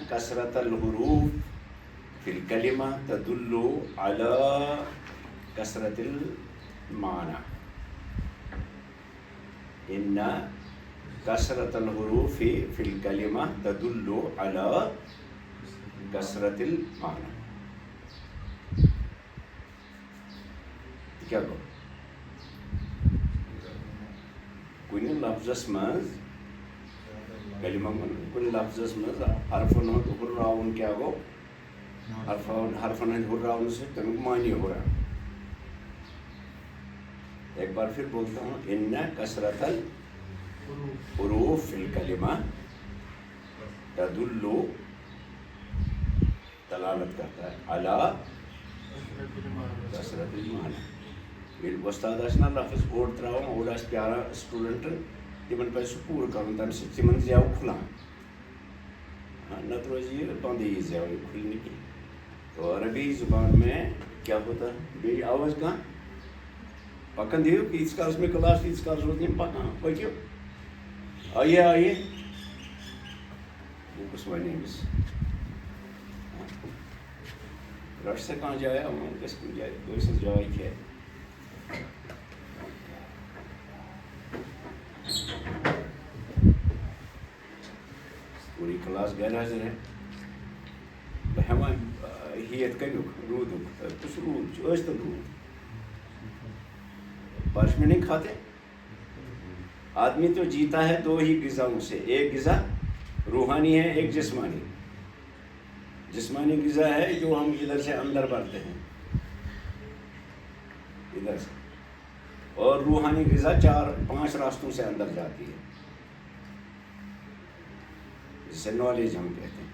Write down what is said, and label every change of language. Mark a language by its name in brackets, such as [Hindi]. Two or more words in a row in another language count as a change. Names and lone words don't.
[Arabic] کثرت الحروف فی الکلمہ تدل علی کثرت المعنی. ان کثرت الحروف فی الکلمہ تدل علی کثرت المعنی. [Kashmiri] کیا گو کُنہِ لفظس منٛز کلمہ کُنہِ لفظس منٛز حرفن ہُنٛد ہُرراوُن کیٛاہ گوٚو؟ حرفن ہٕنٛدۍ ہُرراونہٕ سۭتۍ تمیُک معنی ہُران. [Urdu] ایک بار پھر بولتا ہوں. [Arabic] ان کثرت الحروف فی الکلمہ تدل [Urdu] دلالت کرتا ہے [Arabic] علی کثرت المعنی. [Kashmiri] ییٚلہِ وۄستاد آسہِ نا لفظ اوٚڑ ترٛاوان اوٚڑ آسہِ پیاران سٹوٗڈنٛٹن تِمن پزِ سُہ پوٗرٕ کرُن تمہِ سۭتۍ تِمن زٮ۪و کھُلان. نتہٕ روزِ یہِ بنٛدٕے یہِ زٮ۪و یہِ کھُلہِ نہٕ کینٛہہ. [Urdu] تو عربی زبان میں کیا ہوتا ہے؟ [Kashmiri] بیٚیہِ آواز کانٛہہ پکان دِیِو ییٖتِس کالس مےٚ کلاس تیٖتِس کالس روزِ یِم پکان. پٔکِو آیے آیے بہٕ کُس وَنہِ أمِس رٹ سا کانٛہہ جایا وۄنۍ گژھِ کُنہِ جایہِ کٲنٛسہِ جاے کھٮ۪تھ. پوٗری کلاس گرِ حظ رہے بہٕ ہٮ۪وان ہیٚتھ کمیُک روٗدُک کُس روٗد چھُ ٲسۍ تن روٗد [Urdu] بارش میں نہیں کھاتے. آدمی تو جیتا ہے دو ہی غذاؤں سے. ایک غذا روحانی ہے ایک جسمانی. جسمانی غذا ہے جو ہم ادھر سے اندر بھرتے ہیں ادھر سے, اور روحانی غذا 4-5 راستوں سے اندر جاتی ہے جسے نالج ہم کہتے ہیں.